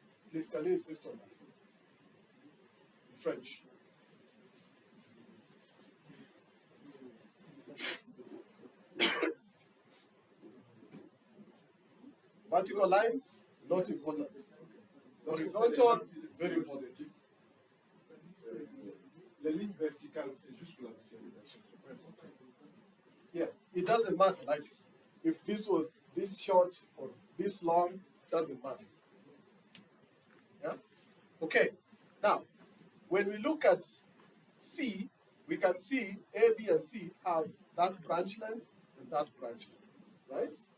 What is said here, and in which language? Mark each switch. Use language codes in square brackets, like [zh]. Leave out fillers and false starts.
[en] Please, can you insist on that? In French. Vertical lines, not important. Horizontal, very important. [fr] Les lignes verticales, c'est juste pour la visualisation. C'est pas important. [en] Yeah, it doesn't matter. Like, if this was this short or this long, doesn't matter. Yeah? Okay. Now, when we look at C, we can see A, B, and C have that branch length and that branch length, right?